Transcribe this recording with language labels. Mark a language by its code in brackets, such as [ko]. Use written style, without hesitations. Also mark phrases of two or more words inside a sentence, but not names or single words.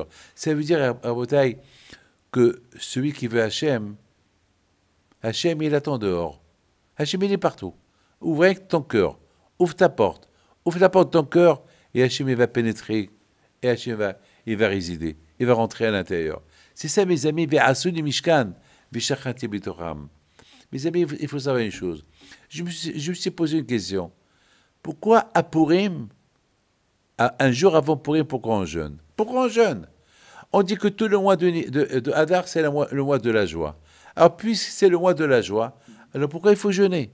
[fr] Ça veut dire, à votre taille, que celui qui veut Hachem, Hachem, il attend dehors. Hachem, il est partout. Ouvre ton cœur, ouvre ta porte de ton cœur, et Hachem, il va pénétrer, et Hachem, il va résider, il va rentrer à l'intérieur. C'est ça, mes amis, [he] ועשו לי משכן, ושכנתי בתוכם. [fr] Mes amis, il faut savoir une chose. Je me suis posé une question. Pourquoi à Purim, un jour avant Purim, pourquoi on jeûne? Pourquoi on jeûne? On dit que tout le mois de Hadar, c'est le mois de la joie. Alors, puisque c'est le mois de la joie, alors pourquoi il faut jeûner?